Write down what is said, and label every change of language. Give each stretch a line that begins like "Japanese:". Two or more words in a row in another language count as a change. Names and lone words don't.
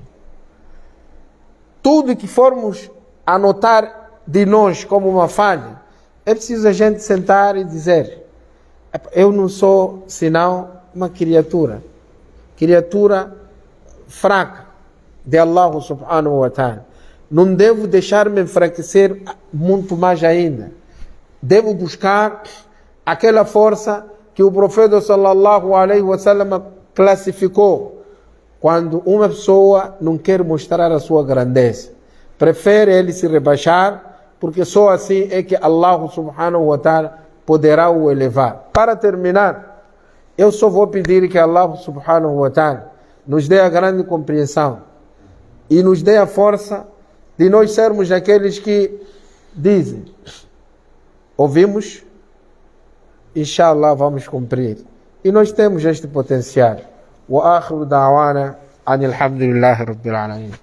Portuguese: Tudo que formos anotar de nós como uma falha, é preciso a gente sentar e dizer: eu não sou senão uma criatura fraca de Allah
Arabic: سبحانه وتعالى.
Portuguese: Não devo deixar-me enfraquecer muito mais ainda. Devo buscar aquela força que o profeta
Arabic: صلى الله عليه وسلم
Portuguese: classificou quando uma pessoa não quer mostrar a sua grandeza. Prefere ele se rebaixar, porque só assim é que Allah
Arabic: سبحانه وتعالى
Portuguese: poderá o elevar. Para terminar, eu só vou pedir que Allah
Arabic: سبحانه وتعالى
Portuguese: nos dê a grande compreensão e nos dê a força de nós sermos aqueles que dizem, ouvimos, inshallah vamos cumprir. E nós temos este potencial.
Arabic: وآخر دعوانا أن الحمد لله رب العالمين.